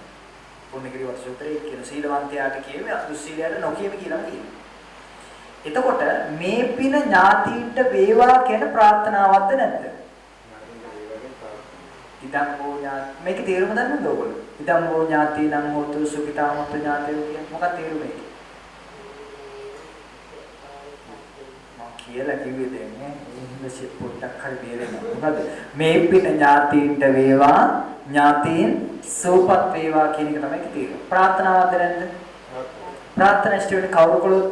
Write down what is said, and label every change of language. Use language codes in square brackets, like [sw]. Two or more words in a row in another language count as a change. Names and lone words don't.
[si] පුණ්‍යගිරි වර්ෂ සූත්‍රයේ කියන සීලවන්තයාට කියවේ දුස්සීලයට නොකියම කියලා කියනවා. එතකොට මේ පින ඥාතියින්ට වේවා කියන ප්‍රාර්ථනාවක්ද නැද්ද? [pi] ඉදං හෝ ඥාති [si] මේකේ තේරුම දන්නවද ඔයගොල්ලෝ? [pi] ඉදං හෝ ඥාතිනම් හෝතු සුඛිතාමත් ඥාතයෝ [si] කියන්නේ මොකක්ද තේරුම මේකේ? කියලා කිව්වේ දෙන්නේ ඉංග්‍රීසි පොඩ්ඩක් හරි තේරෙනවා. මොකද මේ පින ඥාතීන්ට වේවා ඥාතීන් සෝපත් වේවා කියන එක තමයි තේරෙන්නේ. ප්‍රාර්ථනාවක්ද නැද්ද? ප්‍රාර්ථනා ඉෂ්ට වෙන්නේ කවුරු කළොත්ද?